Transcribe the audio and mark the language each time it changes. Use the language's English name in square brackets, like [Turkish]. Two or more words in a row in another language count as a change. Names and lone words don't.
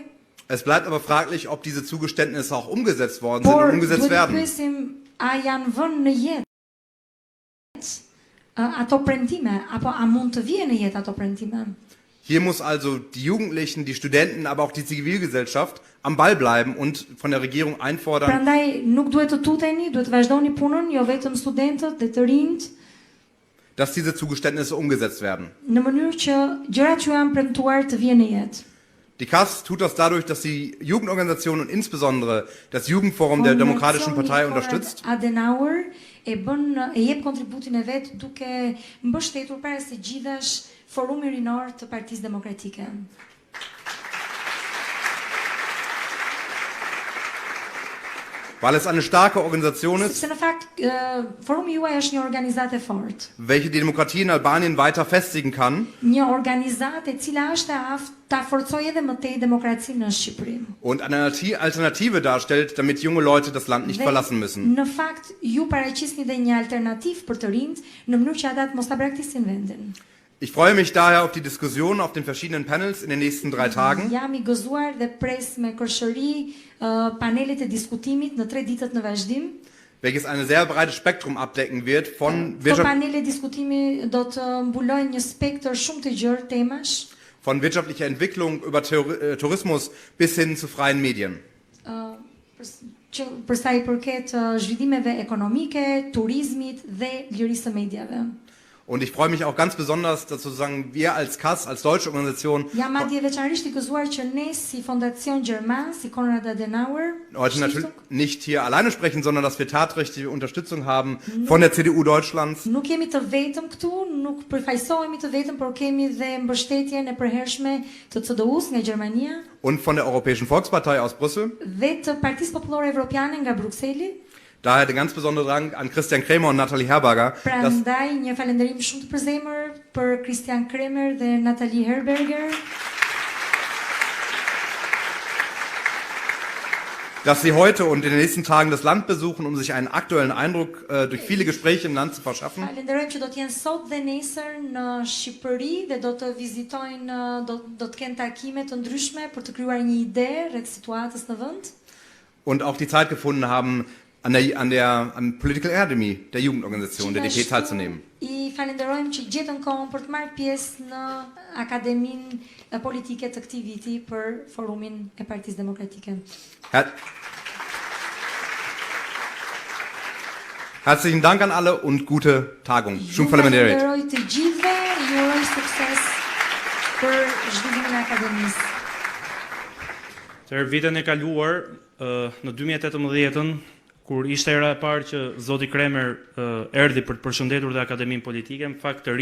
[German] Es bleibt aber fraglich, ob diese Zugeständnisse auch umgesetzt worden sind und umgesetzt werden. [Albanian] A janë vënë në jetë ato premtime, apo a mund të vijë në jetë ato premtime? [German] Hier muss also die Jugendlichen, die Studenten, aber auch die Zivilgesellschaft am Ball bleiben und von der Regierung einfordern. [Albanian] Prandaj nuk duhet të tuteni, duhet të vazhdoni punën, jo vetëm studentët dhe të rinjt, [German] dass diese Zugeständnisse umgesetzt werden. [Albanian] Në mënyrë që gjërat që janë premtuar të vijnë në jetë. [German] Die KAS tut das dadurch, dass sie Jugendorganisationen und insbesondere das Jugendforum der Demokratischen Partei unterstützt. [Albanian] Adenauer e jep kontributin e vet duke mbështetur para së gjithash Forumin Rinor të Partisë Demokratike. [German] Weil es eine starke Organisation ist, [Albanian] Sepse në fakt forumi juaj është një organizatë e fortë. [German] welche die Demokratie in Albanien weiter festigen kann [Albanian] Një organizatë e cila është e aftë ta forcojë edhe më tej demokracinë në Shqipëri. [German] und eine Alternative darstellt, damit junge Leute das Land nicht verlassen müssen. [Albanian] Në fakt ju paraqisni dhe një alternativë për të rinjt në mënyrë që ata të mos ta braktisin vendin. [German] Ich freue mich daher auf die Diskussion auf den verschiedenen Panels in den nächsten 3 Tagen. [Albanian] Jam I gëzuar dhe pres me kërshëri panelet e diskutimit në 3 ditët në vazhdim. [German] Welches ein sehr breites Spektrum abdecken wird, von [Albanian] Këto panele diskutimi do të mbulojnë një spektër shumë të gjerë temash. [German] Von wirtschaftlicher Entwicklung über Tourismus bis hin zu freien Medien. [Albanian] Për sa I përket zhvillimeve ekonomike, turizmit dhe lirisë së medjave. [German] Und ich freue mich auch ganz besonders, dass sozusagen wir als KAS, als deutsche Organisation, [Albanian] Jam madje veçanërisht I gëzuar që ne si fondacion gjerman, si Konrad Adenauer, [German] heute natürlich nicht hier alleine sprechen, sondern dass wir tatkräftige Unterstützung haben von der CDU Deutschlands. [Albanian] Nuk jemi të vetëm këtu, nuk përfaqësohemi të vetëm, por kemi dhe mbështetjen e përhershme të CDU-s nga Gjermania [German] Und von der Europäischen Volkspartei aus Brüssel. [Albanian] dhe të Partisë Popullore Evropiane nga Brukseli. [German] Daher der ganz besondere Dank an Christian Kremer und Nathalie Herberger. [Albanian] Prandaj një falënderim shumë të përzemër për Christian Kremer dhe Nathalie Herberger. [German] Dass sie heute und in den nächsten Tagen das Land besuchen, um sich einen aktuellen Eindruck durch viele Gespräche im Land zu verschaffen. [Albanian] Falenderojmë që do të jenë sot dhe nesër në Shqipëri dhe do të vizitojnë, do të kenë takime të ndryshme për të krijuar një ide rreth situatës në vend. [German] Und auch die Zeit gefunden haben, an [English] Political Academy [German] der Jugendorganisation, der DP teilzunehmen. [Albanian] I falenderojmë që gjetën kohën për të marrë pjesë në Akademinë Politike të këtij viti për Forumin e Partisë Demokratike. [German] Herzlichen Dank an alle und gute Tagung. [Albanian] Shumë faleminderit. Falenderoj të gjithëve, ju uroj sukses për zhvillimin e akademisë. Tërë vitën e kaluar në 2018-ën, kur ishte era e parë që zoti Kremer erdhi për të përshëndetur dhe Akademinë Politike, në fakt të